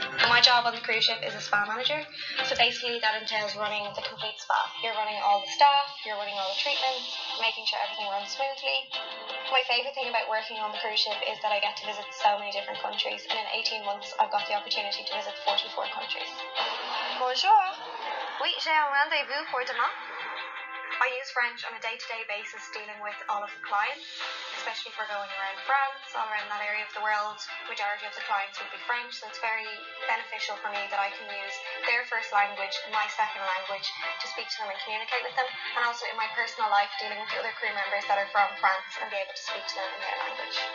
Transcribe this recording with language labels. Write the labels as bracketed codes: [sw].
[en] My job on the cruise ship is a spa manager, so basically that entails running the complete spa. You're running all the staff, you're running all the treatments, making sure everything runs smoothly. My favourite thing about working on the cruise ship is that I get to visit so many different countries, and in 18 months I've got the opportunity to visit 44 countries. [fr] Bonjour! Oui, j'ai un rendez-vous pour demain. [en] I use French on a day-to-day basis dealing with all of the clients, especially if we're going around France, all around that area of the world. Majority of the clients would be French, so it's very beneficial for me that I can use their first language, my second language, to speak to them and communicate with them, and also in my personal life dealing with the other crew members that are from France and be able to speak to them in their language.